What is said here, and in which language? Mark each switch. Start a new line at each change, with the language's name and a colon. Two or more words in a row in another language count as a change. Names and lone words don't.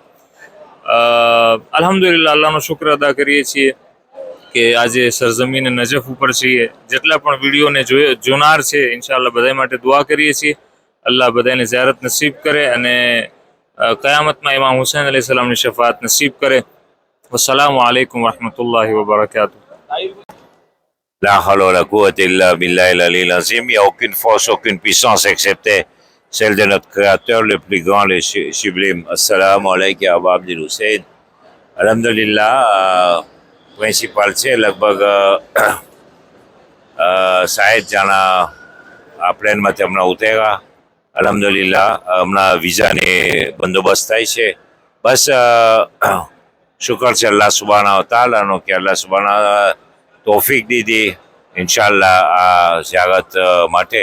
Gujarati: અલ્હમ્દુલિલ્લાહ, અલ્લાહનો શુક્ર અદા કરીએ છીએ કે આજે સરજમીન નજફ ઉપર છીએ. જેટલા પણ વિડીયોને જોનાર છે ઇન્શાઅલ્લાહ બધા માટે દુઆ કરીએ છીએ. અલ્લાહ બધાને ઝિયારત નસીબ કરે અને क़यामतમાં ઇમામ હુસૈન અલૈહિસ્સલામની શફાત નસીબ કરે.
Arabic: والسلام عليكم ورحمة الله وبركاته. لا حول ولا قوة إلا بالله العلي العظيم.
French: Il n'y a aucune force, aucune puissance excepté celle de notre Créateur le plus grand, le sublime.
Arabic: السلام عليكم أبا عبد الحسين.
Gujarati: Alhamdulillah, principal છે લગભગ 60 જણા આ પ્લેનમાંથી હમણાં ઉતર્યા. અલ્હમ્દુલિલ્લાહ, હમણાં વિઝાની બંદોબસ્ત થાય છે. બસ શુક્ર છે
Arabic: الله سبحانه وتعالى
Gujarati: કે
Arabic: الله سبحانه
Gujarati: તોફીક દીધી ઇન્શાઅલ્લાહ આ ઝિયારત માટે.